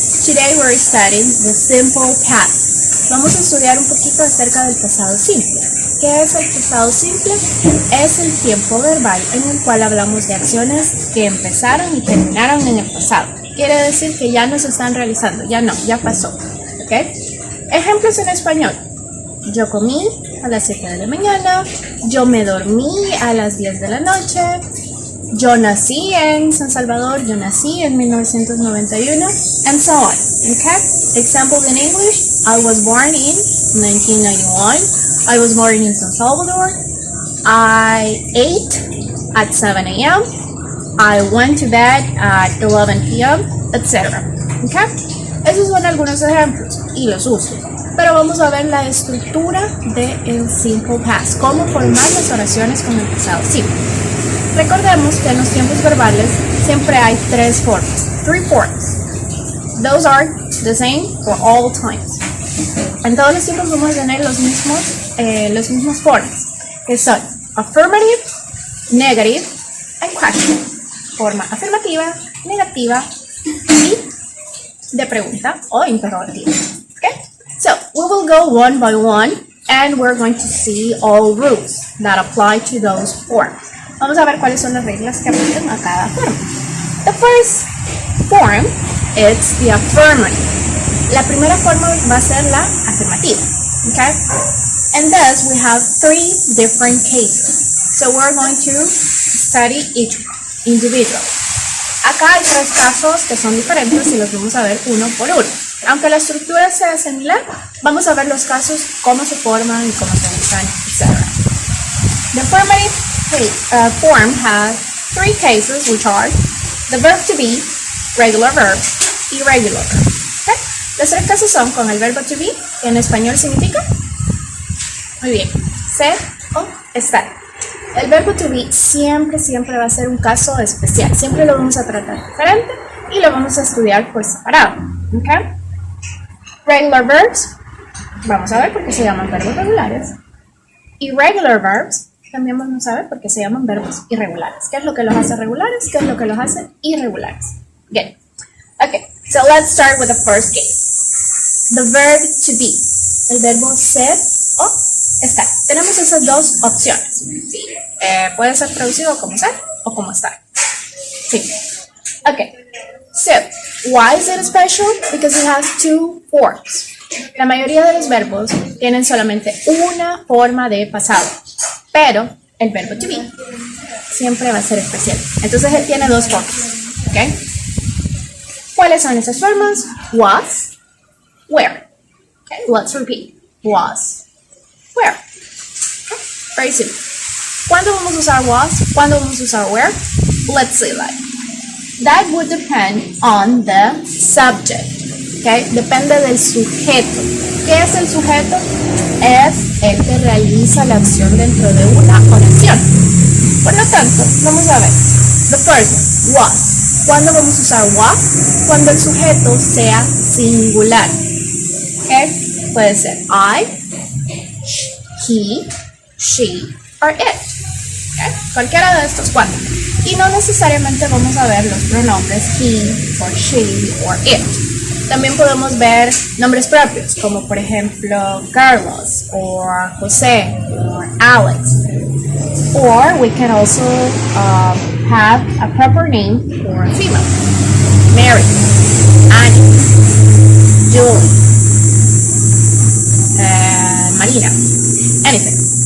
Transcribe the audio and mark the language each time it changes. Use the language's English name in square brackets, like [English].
[English] Today we're studying the simple past. [Spanish] Vamos a estudiar un poquito acerca del pasado simple. ¿Qué es el pasado simple? Es el tiempo verbal en el cual hablamos de acciones que empezaron y terminaron en el pasado. Quiere decir que ya no se están realizando, ya no, ya pasó. ¿Ok? Ejemplos en español. Yo comí a las 7 de la mañana, yo me dormí a las 10 de la noche, yo nací en San Salvador, yo nací en 1991, [English] and so on. Okay? Examples in English, I was born in 1991, I was born in San Salvador, I ate at 7 a.m., I went to bed at 11 p.m., etc. Okay? [Spanish] Esos son algunos ejemplos y los uso. Pero vamos a ver la estructura del simple past, cómo formar las oraciones con el pasado simple. Recordemos que en los tiempos verbales siempre hay tres formas, [English] three forms. Those are the same for all times. [Spanish] En todos los tiempos vamos a tener los mismos formas, que son [English] affirmative, negative, and question. [Spanish] Forma afirmativa, negativa y de pregunta o interrogativa. Okay? [English] So, we will go one by one and we're going to see all rules that apply to those forms. [Spanish] Vamos a ver cuáles son las reglas que aplican a cada forma. [English] The first form is the affirmative. [Spanish] La primera forma va a ser la afirmativa. Okay? [English] And thus we have three different cases. So we're going to study each individual. [Spanish] Acá hay tres casos que son diferentes y los vamos a ver uno por uno. Aunque la estructura sea similar, vamos a ver los casos, cómo se forman y cómo se usan, etc. The affirmative form has three cases, which are the verb to be, regular verbs, irregular verbs. Okay? Los tres casos son con el verbo to be, que en español significa, muy bien, ser o estar. El verbo to be siempre va a ser un caso especial. Siempre lo vamos a tratar diferente y lo vamos a estudiar por separado. Okay? [English] Regular verbs, [Spanish] vamos a ver por qué se llaman verbos regulares. [English] Irregular verbs, [Spanish] también vamos a ver por qué se llaman verbos irregulares. ¿Qué es lo que los hace regulares? ¿Qué es lo que los hace irregulares? [English] Good. Okay, so let's start with the first case. The verb to be, [Spanish] el verbo ser o estar. Tenemos esas dos opciones. ¿Sí? Puede ser traducido como ser o como estar. Sí. [English] Okay. So, why is it special? Because it has two forms. [Spanish] La mayoría de los verbos tienen solamente una forma de pasado, pero el verbo to be siempre va a ser especial. Entonces él tiene dos formas. [English] ¿Okay? [Spanish] ¿Cuáles son esas formas? [English] Was, where. Okay, let's repeat. Was, where. Okay, very simple. [Spanish] ¿Cuándo vamos a usar was? ¿Cuándo vamos a usar where? [English] Let's see that. That would depend on the subject. [Spanish] Okay? Depende del sujeto. ¿Qué es el sujeto? Es el que realiza la acción dentro de una oración. Por lo tanto, vamos a ver. [English] The first, was. [Spanish] ¿Cuándo vamos a usar was? Cuando el sujeto sea singular. Okay? Puede ser [English] I, he, she, or it. [Spanish] Okay? Cualquiera de estos cuatro. Y no necesariamente vamos a ver los pronombres he, or she, or it. También podemos ver nombres propios, como por ejemplo Carlos, or José, or Alex. [English] Or we can also have a proper name for a female. Mary, Annie, Julie, Marina, anything.